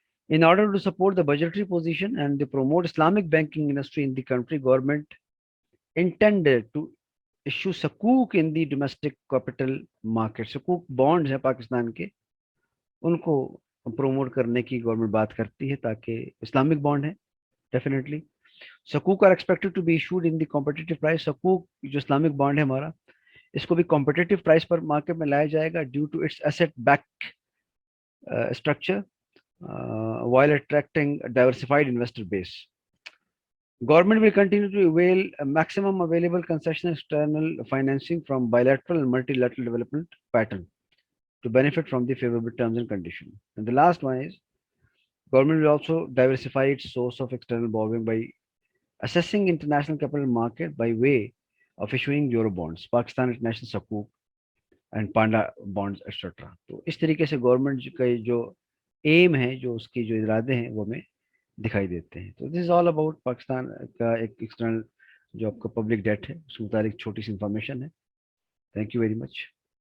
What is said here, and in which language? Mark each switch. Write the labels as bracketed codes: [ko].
[en] In order to support the budgetary position and to promote Islamic banking industry in the country, government intended to issue sukuk in the domestic capital market. [ur] Sukuk bonds ہیں پاکستان کے، ان کو promote کرنے کی government بات کرتی ہے تاکہ Islamic bond ہیں. [en] Definitely سکوک are expected to be issued in the competitive price. [ur] سکوک جو اسلامک بانڈ ہے ہمارا، اس کو بھی کمپٹیٹو پرائس پر مارکیٹ میں لایا جائے گا [en] Due to its asset back structure while attracting a diversified investor base. Government will continue to avail a maximum available concessional external financing from bilateral and multilateral development pattern to benefit from the favorable terms and conditions. And the last one is, government will also diversify its source of external borrowing by assessing international capital market by way of issuing euro bonds. Pakistan International Sukuk and panda bonds etcetera. [ur] تو اس طریقے سے government کا جو M ہے، جو اس کی جو ارادے ہیں، وہ ہمیں دکھائی دیتے ہیں. تو [en] this is all about [ur] پاکستان کا ایک ایکسٹرنل جو آپ کا پبلک ڈیٹ ہے، اس کے متعلق چھوٹی سی انفارمیشن ہے. [en] Thank you very much.